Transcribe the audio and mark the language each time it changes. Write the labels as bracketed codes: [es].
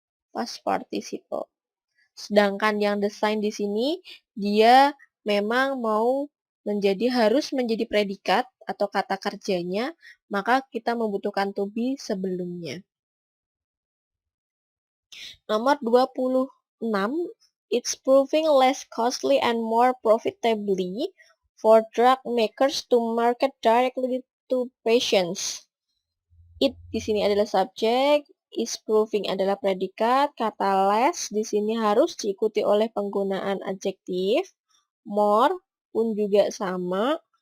[en] Past participle. [id] Sedangkan yang design di sini dia memang harus menjadi predikat atau kata kerjanya, maka kita membutuhkan to be sebelumnya. Nomor 26, [en] it's proving less costly and more profitably for drug makers to market directly to patients. [id] It di sini adalah subjek, [en] is proving [id] adalah predikat, kata less di sini harus diikuti oleh penggunaan adjektif, more pun juga sama.